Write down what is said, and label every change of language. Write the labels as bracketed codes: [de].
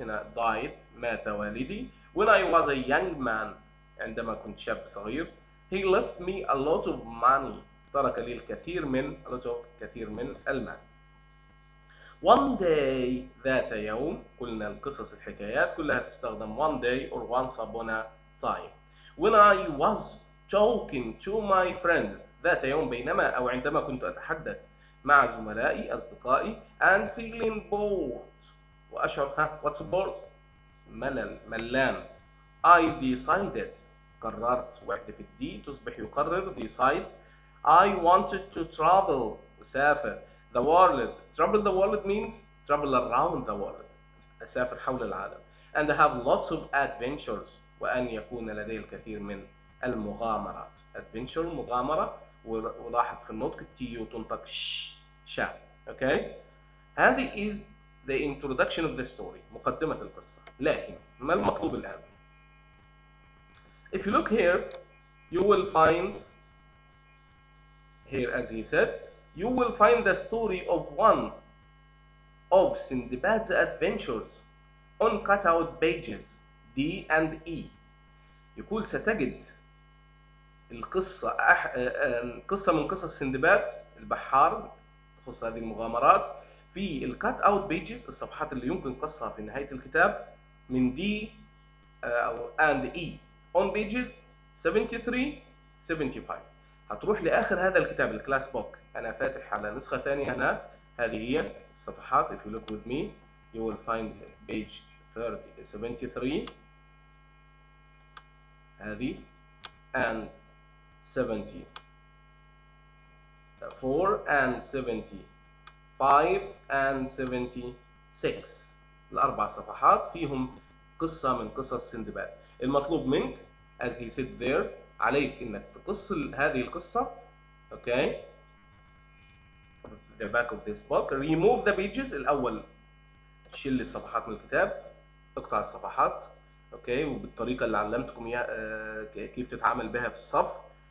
[ar] هنا [en] died [ar] مات والدي. [en] When I was a young man [ar] عندما كنت شاب صغير. [en] He left me a lot of money. [ar] ترك لي الكثير من كثير من المال. [en] One day [ar] ذات يوم. قلنا القصص الحكايات كلها تستخدم [en] one day or once upon a time. When I was talking to my friends. [ar] ذات يوم بينما أو عندما كنت أتحدث مع زملائي أصدقائي [en] and feeling bored. [ar] وأشعر [en] what's bored؟ [ar] ملان. [en] I decided. [ar] قررت. وحدة في الدي تصبح يقرر. decide. [en] I wanted to travel. [ar] أسافر. [en] The world. Travel the world means travel around the world. [ar] أسافر حول العالم. [en] And have lots of adventures. [ar] وأن يكون لدي الكثير من المغامرات. adventure مغامرة، ولاحظ في النطق التيو تنطق شا. [en] Okay. [ar] هذه [en] is the introduction of the story. [ar] مقدمة القصة. لكن ما المطلوب الآن؟ [en] If you look here, you will find here, as he said, you will find the story of one of Sindbad's adventures on cutout pages D and E. [ar] يقول ستجد القصة قصة من قصص سندباد البحار تخص هذه المغامرات في الكات اوت بيجز، الصفحات اللي يمكن قصها في نهاية الكتاب من D أو and E [en] on pages 73 75. [ar] هتروح لآخر هذا الكتاب الكلاس بوك. أنا فاتح على نسخة ثانية هنا. هذه هي الصفحات. [en] If you look with me you will find page 73 [ar] هذه [en] and 74 and 75 and 76. [ar] الأربع صفحات فيهم قصة من قصص سندباد. المطلوب منك [en] as he said there [ar] عليك إنك تقص هذه القصة. [en] Okay. The back of this book. Remove the pages. [ar] الأول شيل الصفحات من الكتاب. اقطع الصفحات. اوكي، وبالطريقه اللي علمتكم كيف تتعامل بها في الصف.